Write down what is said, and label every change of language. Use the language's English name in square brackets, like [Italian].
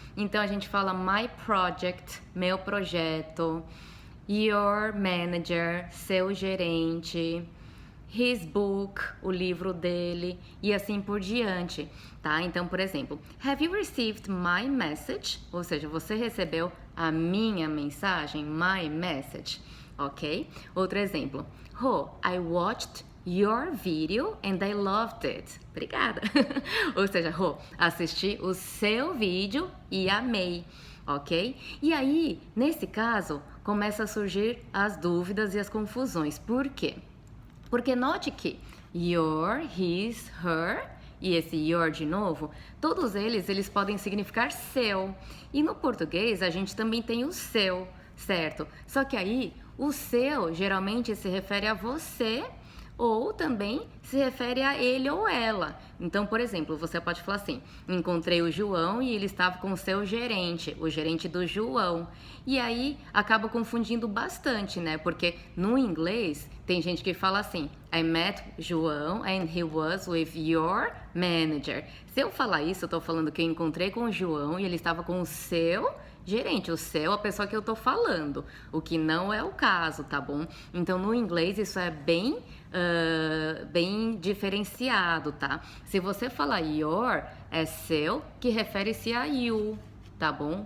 [Portuguese] Então, a gente fala [English] my project, [Portuguese] meu projeto, [English] your manager, [Portuguese] seu gerente, [English] his book, [Portuguese] o livro dele e assim por diante, tá? Então, por exemplo, [English] have you received my message? [Portuguese] Ou seja, você recebeu a minha mensagem, my message, ok? Outro exemplo, [English] oh, I watched your video and I loved it. [Portuguese] Obrigada. Ou seja, oh, assisti o seu vídeo e amei, ok? E aí, nesse caso, começa a surgir as dúvidas e as confusões. Por quê? Porque note que your, his, her e esse your de novo, todos eles podem significar seu. E no português a gente também tem o seu, certo? Só que aí o seu geralmente se refere a você ou também se refere a ele ou ela. Então, por exemplo, você pode falar assim, encontrei o João e ele estava com o seu gerente, o gerente do João. E aí, acaba confundindo bastante, né? Porque no inglês, tem gente que fala assim, [English] I met João and he was with your manager. [Portuguese] Se eu falar isso, eu tô falando que eu encontrei com o João e ele estava com o seu gerente, o seu, a pessoa que eu tô falando, o que não é o caso, tá bom? Então, no inglês, isso é bem bem diferenciado, tá? Se você falar your, é seu, que refere-se a you, tá bom?